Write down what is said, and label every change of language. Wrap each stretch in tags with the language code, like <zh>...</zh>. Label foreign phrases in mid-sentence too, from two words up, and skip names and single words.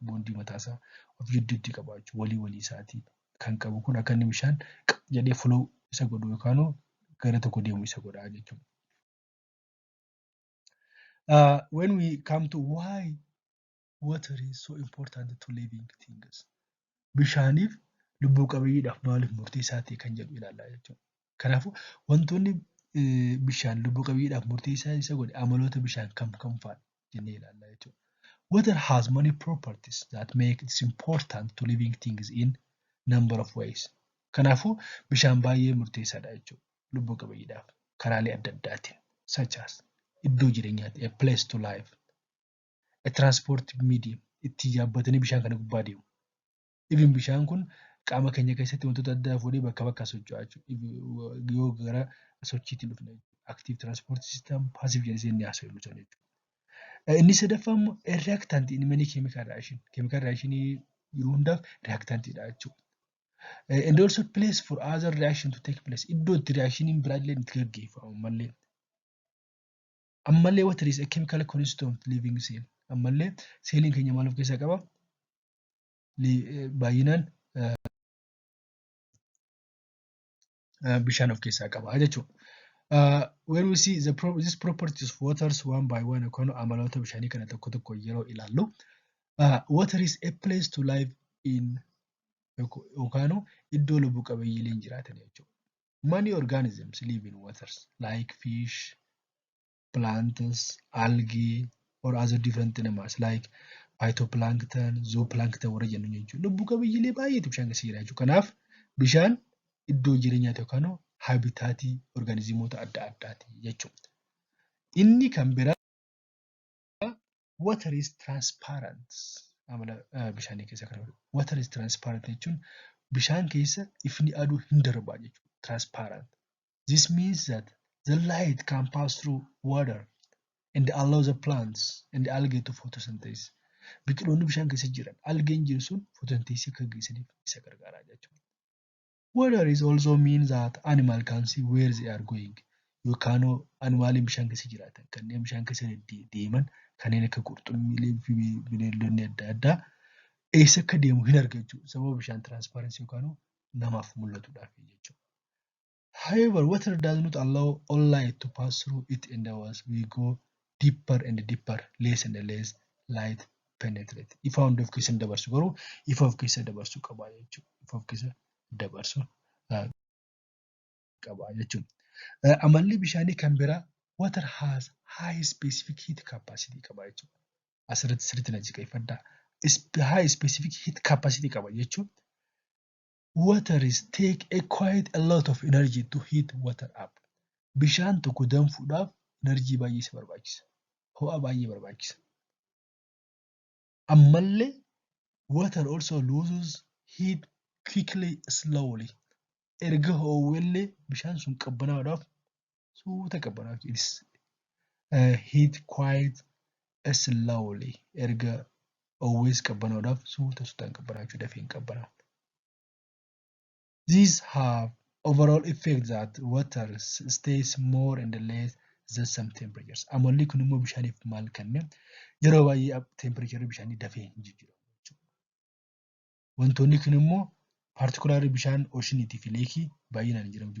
<om>Bondii mataasaa of gidduutti qabaachuu walii isaatii kan qabu kun akka inni bishaan jedhee flow isa godhu yookaan gara tokko deemu isa godha jechuudha.</om> <en>When we come to why water is so important to living things,</en> <om>bishaaniif lubbuu qabeeyyiidhaaf maaliif murteessaa ta'e kan jedhu ilaallaa jechuudha. Kanaafuu wantoonni bishaan lubbuu qabeeyyiidhaaf murteessaa isa godhe amaloota bishaan kam fa'aa jennee ilaallaa jechuudha.</om> <en>Water has many properties that make it important to living things in number of ways.</en> <om>Kanaafuu bishaan baay'ee murteessaadha jechuudha lubbuu qabeeyyiidhaaf karaalee adda addaatiin</om> <en>such as</en> <om>iddoo jireenyaatti,</om> <en>a place to live, a transport medium,</en> <om>itti yaabbatanii bishaan kana gubbaa deemu. Even bishaan kun qaama keenya keessatti wantoota addaa fuudhee bakka socho'aa jechuudha. Yoo gara sochiitti dhufna</om> <en>active transport system,</en> <om>passive jedhanii inni haasa'u jechuudha. Inni sadaffaa immoo</om> <en>reactant in many chemical reaction. Chemical reaction</en> <om>yeroo hundaaf reactantidha jechuudha.</om> <en>And also place for other reaction to take place.</en> <om>Iddoo itti reactioniin biraallee itti gaggeeffamu mallee.</om> <en>Ammallee water is a chemical constant of living cell.</en> <om>Ammallee seeliin keenya maal of keessaa qaba? Baay'inaan bishaan of keessaa qaba jechuudha.</om> <en>When we see these properties of waters one by one</en> <om>yookaan amaloota bishaanii kana tokko tokko yeroo ilaallu,</om> <en>water is a place to live in</en> <om>yookaan iddoo lubbuu qabeeyyiileen jiraatan jechuudha.</om> <en>Many organisms live in waters like fish, plants, algae or other different animals like phytoplankton, zooplankton</en> <om>warra jennu jechuudha. Lubbuu qabeeyyiilee baay'eetu bishaan keessa jira jechuudha. Kanaaf bishaan iddoo jireenyaati yookaan habitaatii organizimoota adda addaati jechuudha. Inni kan biraa</om> <en>water is transparent.</en> <om>Amala bishaanii keessa kan jiru.</om> <en>Water is transparent</en> <om>jechuun bishaan keessa ifni aduu hin darbaa jechuudha. Transparent.</om> <en>This means that the light can pass through water and allow the plants and the algae to photosynthesize.</en> <om>Biqiloonni bishaan keessa jiran algeen jiru sun photosynthesis akka gaggeessaniif isa gargaara jechuudha.</om> <en>Water is also means that animal can see where they are going.</en> <om>Yookaan animaaliin bishaan keessa jiraatan kanneen bishaan keessa deeman kanneen akka qurxummiilee fi bineeldonni adda addaa eessa akka deemu hin arga jechuudha. Sababa bishaan transparency yookaan namaaf mul'atuudhaaf jechuudha.</om> <en>However, water does not allow all light to pass through it, and as we go deeper and deeper, less and less light penetrate.</en> <om>Ifa hunda of keessa dabarsu garuu ifa of keessa dabarsuu qaba jechuudha. Ifa of keessa dabarsuu qaba jechuudha. Amalli bishaanii kan biraa</om> <en>water has high specific heat capacity</en> <om>qaba jechuudha. Asirratti sirriitti na jikeeffadhaa.</om> <en>High specific heat capacity</en> <om>qaba jechuun</om> <en>water is take quite a lot of energy to heat water up.</en> <om>Bishaan tokko danfuudhaaf energy baay'ee isa barbaachisa. Ho'a baay'ee barbaachisa.</om> <en>Ammallee water also loses heat quickly, slowly.</en> <om>Erga ho'ellee bishaan sun qabbanaa'uudhaaf suuta qabbanaa'u.</om> <en>It's heat quite slowly.</en> <om>Erga always qabbanaa'uudhaaf suutaan qabbanaa'u dafee hin qabbanaa'u.</om> <en>These have overall effect that water stays more in the less than some temperatures.</en> <om>Amalli kun immoo bishaaniif maal kenne yeroo baay'ee temperature bishaanii dafee hin jijjiiramu. Wantoonni kun immoo particularly bishaan oceaniitii fi leekii baay'inaan hin jiramu.</om>